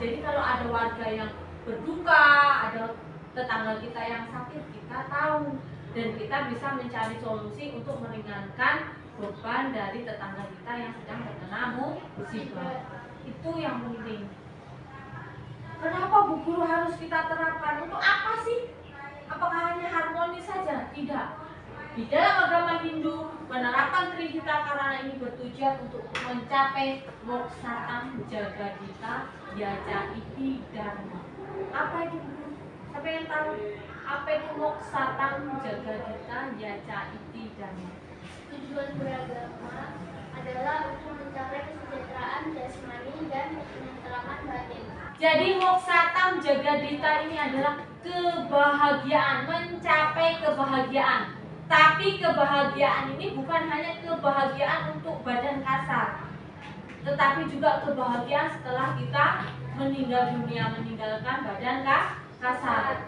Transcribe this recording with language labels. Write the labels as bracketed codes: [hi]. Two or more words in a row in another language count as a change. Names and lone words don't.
[id] Jadi kalau ada warga yang berduka, ada tetangga kita yang sakit, kita tahu dan kita bisa mencari solusi untuk meringankan beban dari tetangga kita yang sedang terkena musibah. Itu yang penting. Kenapa Bu Guru harus kita terapkan? Untuk apa sih? Apakah hanya harmonis saja? Tidak. Di dalam agama Hindu, penerapan Trihita Karana ini bertujuan untuk mencapai [sa] moksatam jagadita yaja iti dharma. [id] Apa itu Bu Guru? Siapa yang tahu? Apa itu [sa] moksatam jagadita yaja iti dharma? [id] Tujuan beragama adalah untuk mencapai kesejahteraan jasmani dan ketentraman batin. Jadi [sa] moksatam jagadita [id] ini adalah kebahagiaan, mencapai kebahagiaan. Tapi kebahagiaan ini bukan hanya kebahagiaan untuk badan kasar, tetapi juga kebahagiaan setelah kita meninggal dunia, meninggalkan badan kasar.